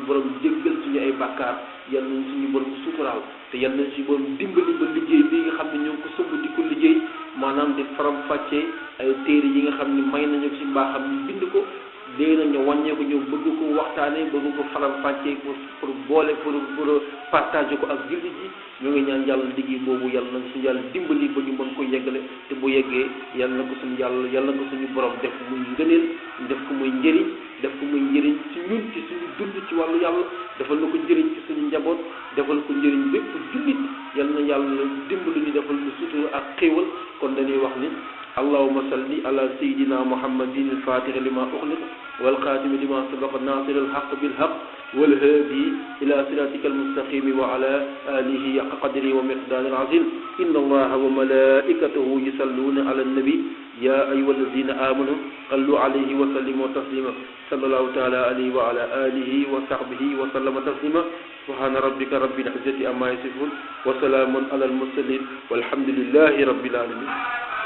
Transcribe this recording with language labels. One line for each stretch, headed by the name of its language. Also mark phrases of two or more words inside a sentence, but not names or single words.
Wolof: borom jéggal suñu ay bàkkaar yal na suñu borom suturaal te yal na suñu borom dimbali ba liggéey bi nga xam ne ñoo ngi ko sëmb di ko liggéey maanaam di faram-fàccee ay téere yi nga xam ni may nañu ci mbaaxam ñu bind ko léegi nag ñu wàññeeku ñëw bëgg ko waxtaanee bëgg ko faram-fàccee pour boole
French: pour partager
Wolof: ko ak jullit yi ñoo ngi ñaan yàlla liggéey boobu yàlla na suñu yàlla dimbali ba ñu mën ko yeggale te bu yeggee yàlla na ko suñu borom def muy ngëneel def ko muy njëriñ ci ñun ci suñu dund ci wàllu yàlla defal na ko njëriñ ci suñu njaboot defal ko njëriñ bépp jullit yàlla na yàlla dimbali ñu defal ko sutura ak xéewal kon dañuy wax ni
Arabic: اللهم صل على سيدنا محمد الفاتح لما أغلق والخاتم لما سبق ناصر الحق بالحق والهادي إلى صراطك المستقيم وعلى آله حق قدره ومقداره العظيم إن الله وملائكته يصلون على النبي يا أيها الذين آمنوا صلوا عليه وسلموا تسليما صلى الله تعالى عليه وعلى آله وصحبه وسلم تسليما سبحان ربك رب العزة عما يصفون وسلام على المرسلين والحمد لله رب العالمين